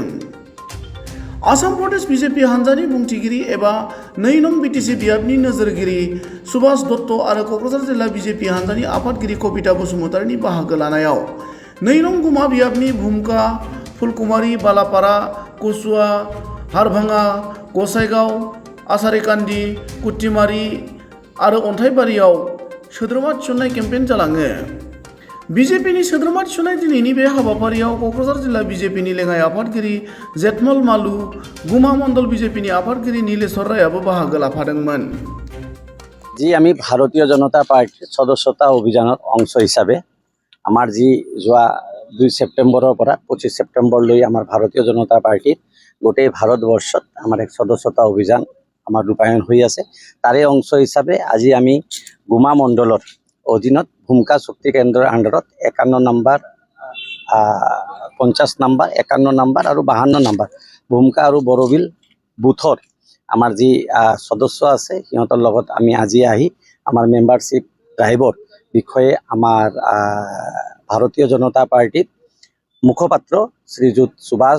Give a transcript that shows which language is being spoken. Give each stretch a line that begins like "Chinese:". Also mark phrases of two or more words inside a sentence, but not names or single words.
Bodo: आसाम प्रदेश बिजेपि हान्जानि बुंथिगिरि एबा नै नं बिटिसि बियाबनि नोजोरगिरि सुभाष दत्त आरो क'क्राझार जिल्ला बिजेपि हान्जानि आफादगिरि कबिता बसुमतारीनि बाहागो लानायाव नै नं गुमा बियाबनि भुमका, फुलकुमारी, बालापारा, कसुआ, हारभाङा, गसाइगाव, आसारिकान्दी, कुट्टिमारी आरो अन्थाइबारियाव सोद्रोमा थिसननाय केम्पेइन जालाङो। बिजेपिनि सोद्रोमा थिसननाय दिनैनि बे हाबाफारियाव क'क्राझार जिल्ला बिजेपिनि लेङाइ आफादगिरि जेठमल मालु, गुमा मण्डल बिजेपिनि आफादगिरि नीलेश्वर रायआबो बाहागो लाफादोंमोन।
Assamese: আমি ভাৰতীয় জনতা পাৰ্টিৰ সদস্যতা অভিযানৰ অংশ হিচাপে আমাৰ যোৱা 2 ছেপ্টেম্বৰৰ পৰা 25 ছেপ্টেম্বৰলৈ আমাৰ ভাৰতীয় জনতা পাৰ্টিৰ গোটেই ভাৰতবৰ্ষত আমাৰ এক সদস্যতা অভিযান আমাৰ ৰূপায়ণ হৈ আছে। তাৰে অংশ হিচাপে আজি আমি গুমা মণ্ডলৰ অধীনত ভূমিকা শক্তি কেন্দ্ৰৰ আণ্ডাৰত 51 নম্বৰ, 50 নম্বৰ, 51 নম্বৰ আৰু 52 নম্বৰ ভূমিকা আৰু বৰবিল বুথৰ আমাৰ সদস্য আছে সিহঁতৰ লগত আমি আজি আহি আমাৰ
English: membership drive
Assamese: বিষয়ে আমাৰ ভাৰতীয় জনতা পাৰ্টিৰ মুখপাত্ৰ শ্ৰীযুত সুভাষ